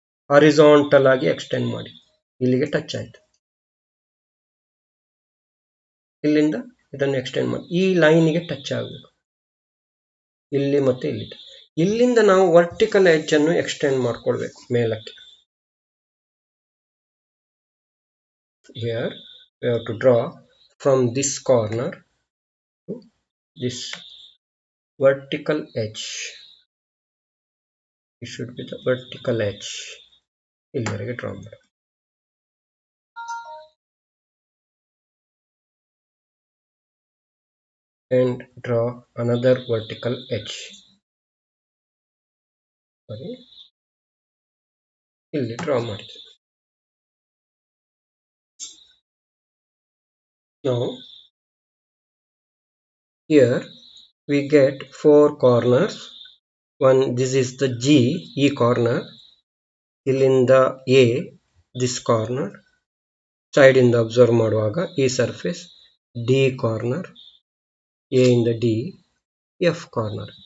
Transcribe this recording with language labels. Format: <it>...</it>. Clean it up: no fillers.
<kn>Horizontal ಆಗಿ extend ಮಾಡಿ. ಇಲ್ಲಿಗೆ ಟಚ್ ಆಯ್ತು. ಇಲ್ಲಿಂದ ಇದನ್ನು ಎಕ್ಸ್ಟೆಂಡ್ ಮಾಡಿ ಈ ಲೈನ್ಗೆ ಟಚ್ ಆಗಬೇಕು. ಇಲ್ಲಿ ಮತ್ತೆ ಇಲ್ಲಿ. ಇಲ್ಲಿಂದ ನಾವು ವರ್ಟಿಕಲ್ ಎಡ್ಜ್ ಅನ್ನು ಎಕ್ಸ್ಟೆಂಡ್ ಮಾಡ್ಕೊಳ್ಬೇಕು ಮೇಲಕ್ಕೆ.</kn> <en>Here we have to draw from this corner to this vertical edge. It should be the vertical edge.</en> <kn>ಇಲ್ಲಿವರೆಗೆ ಡ್ರಾ ಮಾಡಿ.</kn> <en>And draw another vertical edge.</en> <kn>ಇಲ್ಲಿ ಡ್ರಾ ಮಾಡಿದೆ.</kn> <en>Now here we get 4 corners. One, this is the E corner. ಇಲ್ಲಿಂದ A, this corner.</en> <kn>Side ಇಂದ observe ಮಾಡುವಾಗ ಈ surface D corner, A ಇಂದ D, F corner.</kn>